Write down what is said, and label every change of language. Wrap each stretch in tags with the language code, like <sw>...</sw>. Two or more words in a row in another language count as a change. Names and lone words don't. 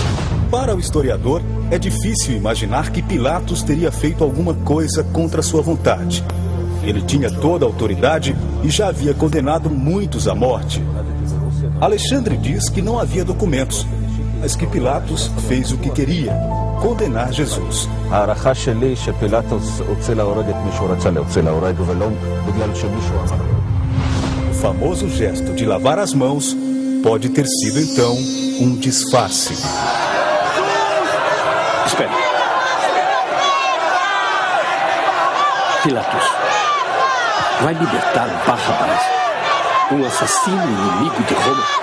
<pt>Para o historiador, é difícil imaginar que Pilatos teria feito alguma coisa contra sua vontade. Ele tinha toda a autoridade e já havia condenado muitos à morte. Alexandre diz que não havia documentos, mas que Pilatos fez o que queria. condenar Jesus.</pt> <he>ההערכה שלי שפילטוס הוציא להורג את מי שהוא רצה להוציא להורג ולא בגלל שמישהו אמר.</he> <pt>O famoso gesto de lavar as mãos pode ter sido então um disfarce. Espera. Pilatos, vai libertar Barrabás, um assassino inimigo de Roma?</pt>